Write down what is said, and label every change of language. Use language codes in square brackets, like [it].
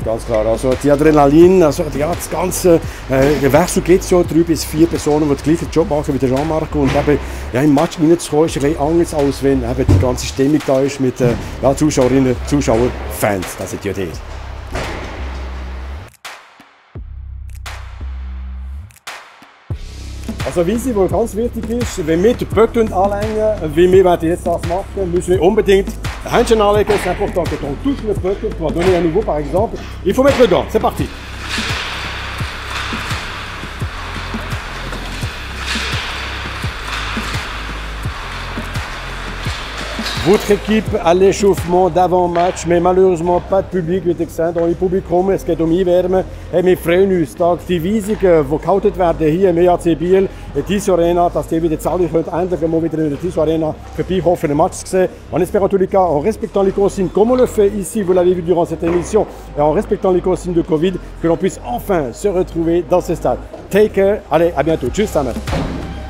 [de] Ganz klar, also die Adrenalin, also ja, das ganze Wechsel geht so 3 bis 4 Personen, die den gleichen Job machen wie der Jean-Marc. Und eben, ja, im Match reinzukommen ist ein bisschen anders, als wenn eben die ganze Stimmung da ist mit ja, Zuschauerinnen, Zuschauern, Fans. Das ist die Idee. Also wie sie wohl ganz wichtig ist, wenn wir die Böcke anlegen, wie wir jetzt das machen, müssen wir unbedingt ein Händchen anlegen. [fr] C'est important que on touche le böcke pour donner un niveau par exemple. Il faut mettre le gant, c'est parti. Votre équipe à l'échauffement d'avant-match, mais malheureusement pas de public, [de] wie ihr gesehen habt, ohne Publikum. Es geht Einwärmen. Hey, wir freuen uns, dass die Weisungen, die gehalten werden hier im EAC Biel, in der Tissot Arena, dass ihr wieder zahlreich könnt, endlich mal wieder in der Tissot Arena vorbeikommen, un match zu sehen. [fr] En espérant tous les cas, en respectant les consignes, comme on le fait ici, vous l'avez vu durant cette émission, et en respectant les consignes de Covid, que l'on puisse enfin se retrouver dans ce stade. [en] Take care, [fr] allez, à bientôt. [de] Tschüss zusammen.